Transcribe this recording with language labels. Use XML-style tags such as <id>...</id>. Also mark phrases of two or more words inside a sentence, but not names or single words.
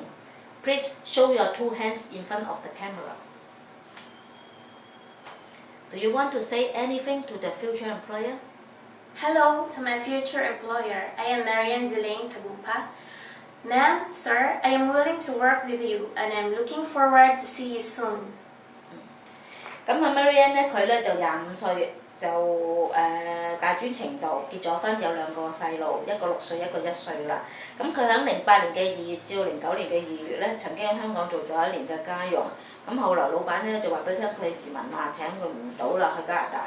<en>Please show your 2 hands in front of the camera. Do you want to say anything to the future employer? Hello to my future employer. I am Marianne Zelaine Tagupa. Ma'am, sir, I am willing to work with you and I'm looking forward to see you soon.</en> <yue>咁Marianne 咧，佢咧就25歲，就大專程度，結咗婚，有2個細路，一個6歲，一個1歲啦。咁佢喺08年嘅2月至到09年嘅2月咧，曾經喺香港做咗1年嘅家用。咁後來老闆咧就話俾佢聽，佢移民啦，請佢唔到啦，去加拿大。</yue>